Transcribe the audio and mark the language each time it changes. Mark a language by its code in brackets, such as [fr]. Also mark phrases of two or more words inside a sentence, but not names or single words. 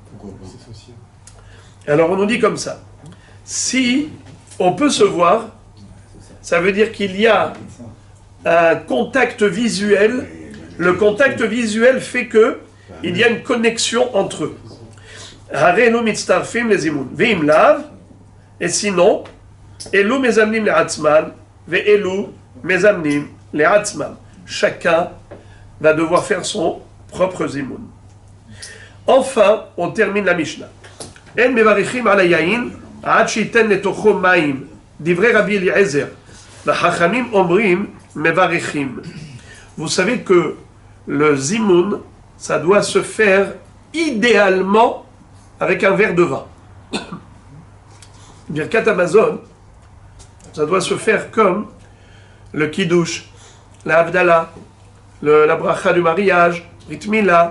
[fr] Alors, on nous dit comme ça. Si on peut se voir, ça veut dire qu'il y a un contact visuel. Le contact visuel fait que il y a une connexion entre eux. [he] הרינו מצטרפים les zimoun. ואם לאו, [fr] et sinon, [he] אלו מזמנים לעצמן ואלו מזמנים לעצמן. [fr] Chacun va devoir faire son propre zimoun. Enfin, on termine la Mishnah. [he] אין מברכין על היין עד שיתן לתוכו מים דברי רבי אליעזר וחכמים אומרים מברכין. [fr] Vous savez que le zimoun, ça doit se faire idéalement avec un verre de vin. [he] ברכת המזון, [fr] ça doit se faire comme le kiddush, la Havdalah, la bracha du mariage, [he] ברית מילה.